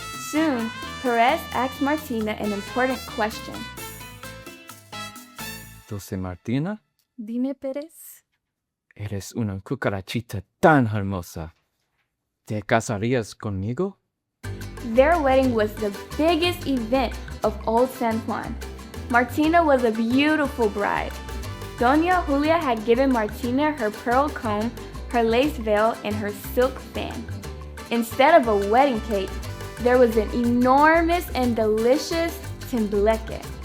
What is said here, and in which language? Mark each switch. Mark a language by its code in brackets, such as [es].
[en] Soon, Perez asked Martina an important question. [es] Dulce Martina, Dime, Pérez. eres una cucarachita tan hermosa. ¿Te casarías conmigo? [en] Their wedding was the biggest event of Old San Juan. Martina was a beautiful bride. Doña Julia had given Martina her pearl comb, her lace veil, and her silk fan. Instead of a wedding cake, there was an enormous and delicious tembleque.